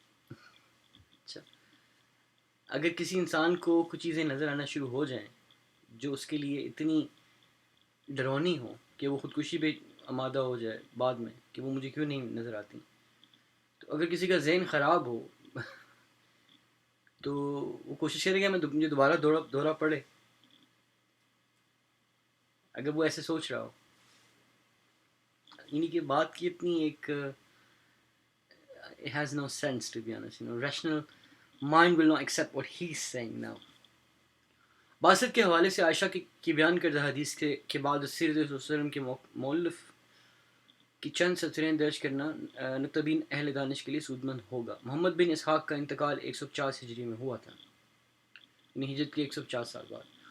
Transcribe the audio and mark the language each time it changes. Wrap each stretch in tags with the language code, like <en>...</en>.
<ur>اچھا، اگر کسی انسان کو کچھ چیزیں نظر آنا شروع ہو جائیں جو اس کے لیے اتنی ڈرونی ہو کہ وہ خودکشی پہ آمادہ ہو جائے بعد میں کہ وہ مجھے کیوں نہیں نظر آتی، تو اگر کسی کا ذہن خراب ہو تو وہ کوشش کرے گا مجھے دوبارہ دورہ پڑے. اگر وہ ایسے سوچ رہا ہو، یعنی کہ بات کی اتنی ایک</ur> <en>it has no sense to be honest, rational mind will not accept what he's saying now.</en> <ur>Basit کے حوالے سے عائشہ کی بیان کردہ حدیث کے بعد سیرت رسول وسلم کے مؤلف کی چند سطریں درج کرنا نقطبین اہل دانش کے لیے سودمند ہوگا. محمد بن اسحاق کا انتقال 150 ہجری میں ہوا تھا، یعنی ہجرت کے 150 سال بعد.</ur>